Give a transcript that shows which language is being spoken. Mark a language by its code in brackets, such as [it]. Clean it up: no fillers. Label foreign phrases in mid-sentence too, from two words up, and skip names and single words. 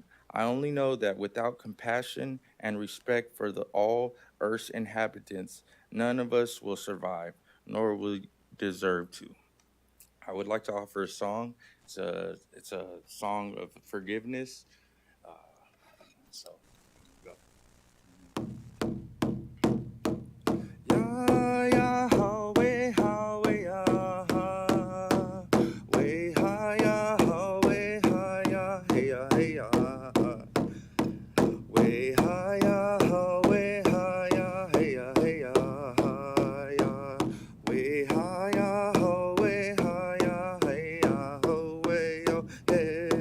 [en] I only know that without compassion and respect for all Earth's inhabitants, none of us will survive, nor will deserve to." I would like to offer a song. It's a song of forgiveness. So go. Ya ya ha we ya ha we ha ya ha we ha ya hey ya hey ya we ha ya ha we ha ya hey ya hey ya ya we ha ya ha we ha ya hey ya ho we yo hey